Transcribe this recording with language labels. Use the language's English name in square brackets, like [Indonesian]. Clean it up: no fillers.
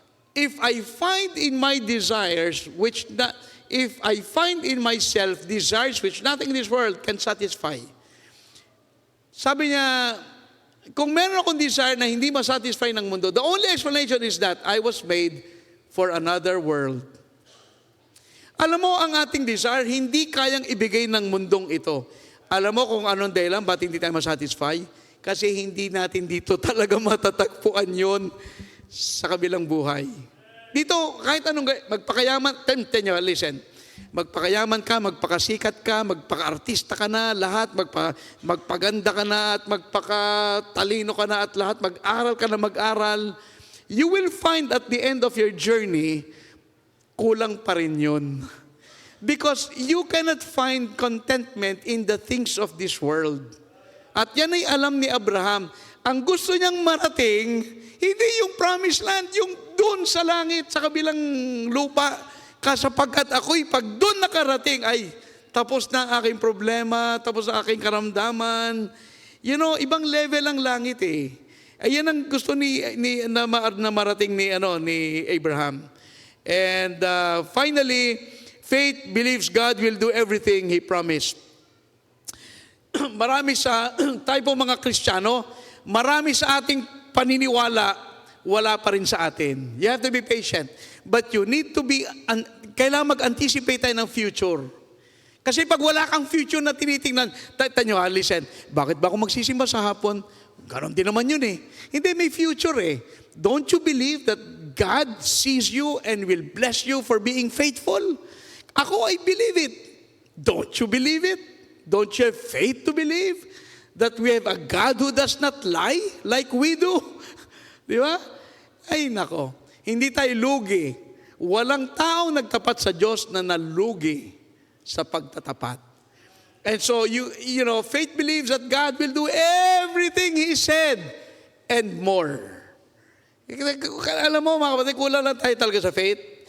[English] If I find in my desires if I find in myself desires which nothing in this world can satisfy. [Filipino] Sabi niya, kung meron akong desire na hindi masatisfy ng mundo, [English] the only explanation is that I was made for another world. [Filipino] Alam mo, ang ating desire, hindi kayang ibigay ng mundong ito. Alam mo kung anong dahilan, ba't hindi tayo masatisfy? Kasi hindi natin dito talaga matatagpuan yon sa kabilang buhay. Dito, kahit anong, magpakayaman, listen, magpakayaman ka, magpakasikat ka, magpaka-artista ka na, lahat, magpaganda ka na, at magpakatalino ka na, at lahat, mag-aral ka na mag-aral, [English] you will find at the end of your journey, [Filipino] kulang pa rin yun. [English] Because you cannot find contentment in the things of this world. [Filipino] At yan ay alam ni Abraham. Ang gusto niyang marating, hindi yung promised land, yung doon sa langit, sa kabilang lupa. Kasapagkat ako'y pag doon nakarating, ay tapos na ang aking problema, tapos na aking karamdaman. Ibang level ang langit eh. Ayan ang gusto na marating ni Abraham. [English] And finally, faith believes God will do everything He promised. [Filipino] Marami tayo po mga Kristiyano, marami sa ating paniniwala, wala pa rin sa atin. [English] You have to be patient. But you need to be, [Filipino] kailangan mag-anticipate tayo ng future. Kasi pag wala kang future na tinitingnan, listen, bakit ba ako magsisimba sa hapon? Ganon din naman yun eh. Hindi, may future eh. [English] Don't you believe that God sees you and will bless you for being faithful? Ako, I believe it. Don't you believe it? Don't you have faith to believe that we have a God who does not lie like we do? [Filipino] Di ba? Ay, nako. Hindi tayo lugi. Walang taong nagtapat sa Diyos na nalugi sa pagtatapat. [English] And so, faith believes that God will do everything He said and more. [Filipino] Alam mo, mga kapatid, kulang lang tayo talaga sa faith.